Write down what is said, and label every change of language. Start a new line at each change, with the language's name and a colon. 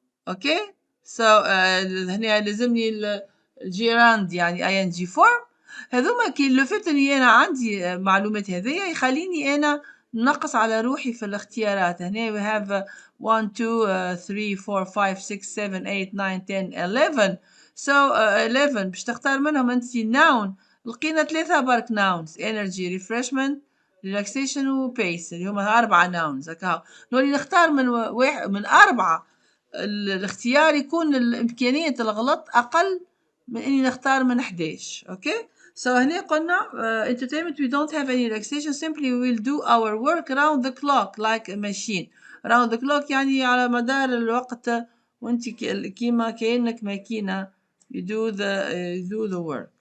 English: Okay, so
Arabic: هنا لازمني الجيراند يعني ing form. هذوما كي لو فيت اني انا عندي معلومات هذيا يخليني انا نقص على روحي في الاختيارات.
English: هنا we have 1 2 3 4 5 6 7 8 9 10 11 so 11
Arabic: باش تختار منهم انت
English: noun.
Arabic: لقينا 3 برك nouns energy refreshment relaxation و pace اللي هما 4 nouns هكا. نولي نختار من واحد من 4 الاختيار يكون الإمكانية الغلط أقل من إني نختار من 11.
English: Okay, so هنا قلنا entertainment we don't have any relaxation, simply we will do our work around the clock like a machine.
Arabic: around the clock يعني على مدار الوقت وانت كيما كأنك ماكينة
English: you do the work.